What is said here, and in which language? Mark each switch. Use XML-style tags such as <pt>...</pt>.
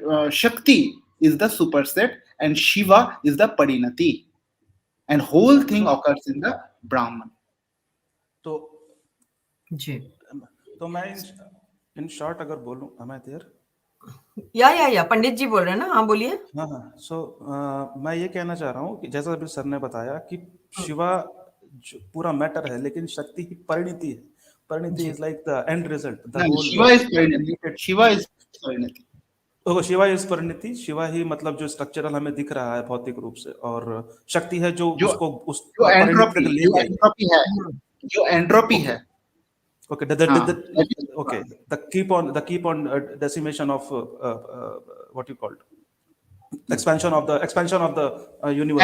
<en>Shakti is the superset and Shiva is the parinati, and whole thing occurs in the Brahman.</en> <hi>तो जी तो मैं in short अगर बोलूं,</hi> <en>am I there?</en> <hi>या पंडित जी बोल रहे हैं ना, हाँ बोलिए। हाँ हाँ, मैं ये कहना चाह रहा हूँ कि जैसा अभी सर ने बताया कि शिवा पूरा मैटर है, लेकिन शक्ति ही परिणति है।</hi> <en>परिणति is like the end result, the whole. Shiva is parinati. Shiva is parinati.</en> <hi>तो शिवा इज परिणति, शिवा ही मतलब जो स्ट्रक्चरल हमें दिख रहा है भौतिक रूप से, और शक्ति है जो उसको उस जो परिणति तक ले जाए। जो एंट्रोपी है।</hi> <en>Okay, the keep on decimation of what you called expansion of the universe.</en>